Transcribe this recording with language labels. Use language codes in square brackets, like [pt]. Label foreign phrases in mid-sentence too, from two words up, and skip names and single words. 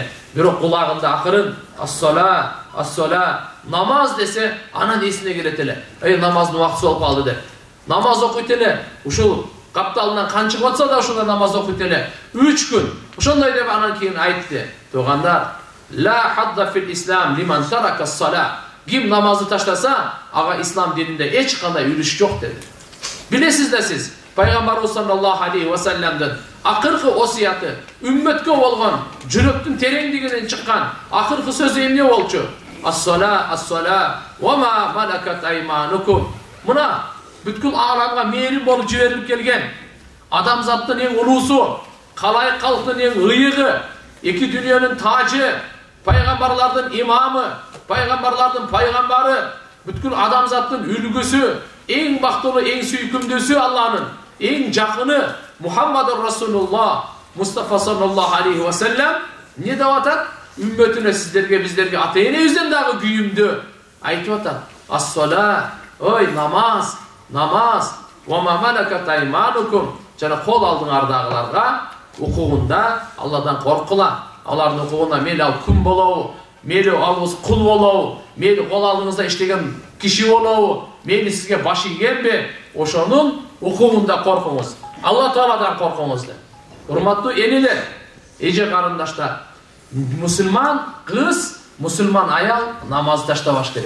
[ky] Бирок кулагында акырын [ar] الصلاة، الصلاة, [ky] намаз десе, анан эсине келет эле. Намаздын убактысы болуп калды деп. Намаз окуйт эле. Ушул капталынан кан чыгып атса да ошондо намаз окуйт эле. 3 күн. Ошондой деп анан кийин айтты. Туугандар, [ar] لا حظ في الإسلام لمن ترك الصلاة. [ky] Ким намазды таштаса, ага ислам дининде эч кандай үлүш жок деди. Билесиз сиз, Пайгамбарыбыз [ar] صلى الله عليه وسلم [ky] акыркы осуяты, үммөткө болгон жүрөктүн тереңдигинен чыккан акыркы сөзү эмне болчу? [ar] الصلاة، الصلاة، وما ملكت أيمانكم. [ky] Мына бүткүл ааламга мээрим болуп жиберилип келген адамзаттын эң улуусу, калайык калктын эң ыйыгы, эки дүйнөнүн тажы, пайгамбарлардын имамы, пайгамбарлардын пайгамбары, бүткүл адамзаттын үлгүсү, эң бактылуу, эң сүйкүмдүүсү Алланын, эң жакыны [ar] محمد رسول الله [ky] Мустафа [ar] صلى الله عليه وسلم [ky] не деп атат? Үммөтүнө сиздерге, биздерге ата-энебизден дагы күйүмдү айтып атат. Ас-сала, ой намаз, намаз, [ar] وما ملكت أيمانكم, [ky] жана кол алдыңардагыларга укугунда Алладан коркула. Алардын укугунда мейли ал күн болобу, мейли алыңыз кул болобу, мейли кол алдыңызда иштеген киши болобу, мейли сизге баш ийгенби, ошонун укугунда коркуңуз. Алла Тааладан коркуңуз деп. Урматтуу энелер, эже карындаштар, мусулман кыз, мусулман аял намаз таштабаш керек.